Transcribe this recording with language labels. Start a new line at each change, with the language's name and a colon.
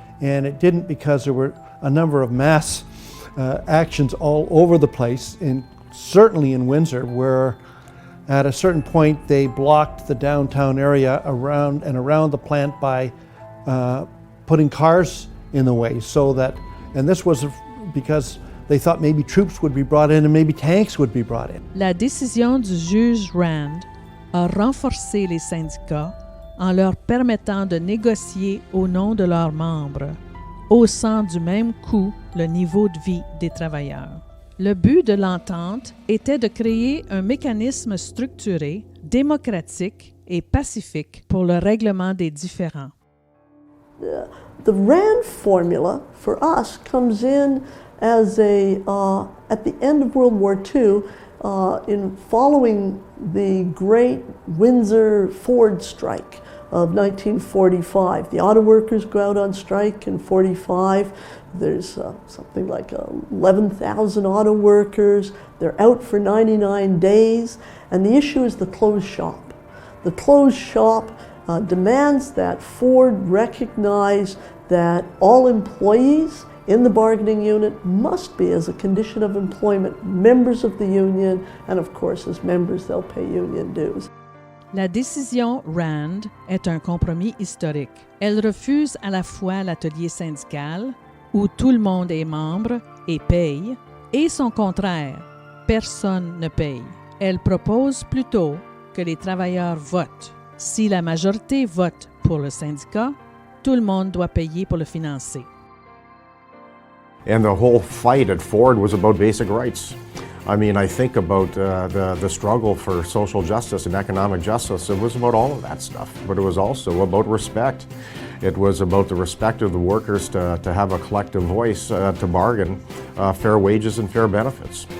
English: And it didn't because there were a number of mass actions all over the place, certainly in Windsor, where at a certain point they blocked the downtown area around the plant by putting cars in the way, so that, and this was because they thought maybe troops would be brought in and maybe tanks would be brought in.
French: La décision du juge Rand a renforcé les syndicats en leur permettant de négocier au nom de leurs membres, haussant du même coup le niveau de vie des travailleurs. Le but de l'entente était de créer un mécanisme structuré, démocratique et pacifique pour le règlement des différends.
English: The RAND formula for us comes in as at the end of World War II, in following the great Windsor Ford strike of 1945. The auto workers go out on strike in 45. There's something like 11,000 auto workers. They're out for 99 days, and the issue is the closed shop. The closed shop demands that Ford recognize that all employees in the bargaining unit must be, as a condition of employment, members of the union, and of course, as members, they'll pay union dues.
French: La décision RAND est un compromis historique. Elle refuse à la fois l'atelier syndical, où tout le monde est membre et paye, et son contraire, personne ne paye. Elle propose plutôt que les travailleurs votent. Si la majorité vote pour le syndicat, tout le monde doit payer pour le financer.
English: And the whole fight at Ford was about basic rights. I mean, I think about the struggle for social justice and economic justice. It was about all of that stuff, but it was also about respect. It was about the respect of the workers to have a collective voice, to bargain fair wages and fair benefits.